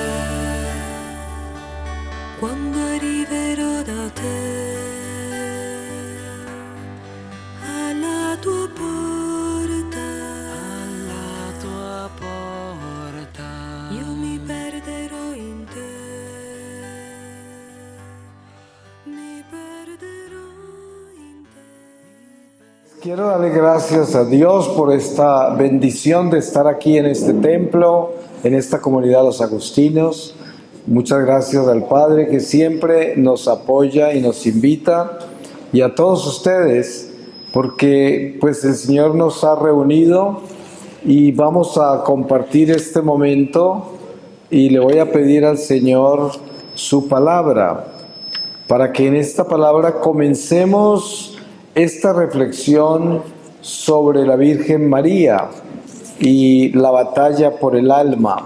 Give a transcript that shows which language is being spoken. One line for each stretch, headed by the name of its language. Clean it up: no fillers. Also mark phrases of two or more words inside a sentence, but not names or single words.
Italian: Quando arriverò da te, alla tua porta, io mi perderò in te, mi perderò in te.
Spanish: Quiero darle gracias a Dios por esta bendición de estar aquí en este templo, en esta comunidad de los agustinos. Muchas gracias al Padre que siempre nos apoya y nos invita, y a todos ustedes, porque pues el Señor nos ha reunido y vamos a compartir este momento, y le voy a pedir al Señor su palabra, para que en esta palabra comencemos esta reflexión sobre la Virgen María y la batalla por el alma.